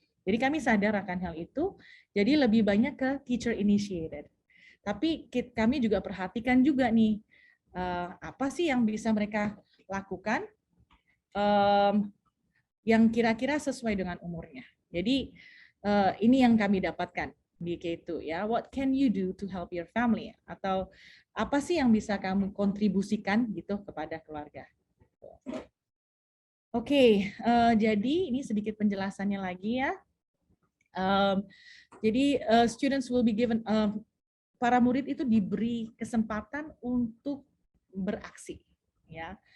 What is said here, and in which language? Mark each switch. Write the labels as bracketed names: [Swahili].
[Indonesian] Jadi kami sadar akan hal itu, jadi lebih banyak ke teacher initiated. Tapi kami juga perhatikan juga nih, apa sih yang bisa mereka lakukan yang kira-kira sesuai dengan umurnya. Jadi ini yang kami dapatkan di K2 ya. [English] What can you do to help your family? [Indonesian] Atau apa sih yang bisa kamu kontribusikan gitu kepada keluarga? Oke, jadi ini sedikit penjelasannya lagi ya. Jadi [English] students will be given, [Indonesian] para murid itu diberi kesempatan untuk beraksi, ya.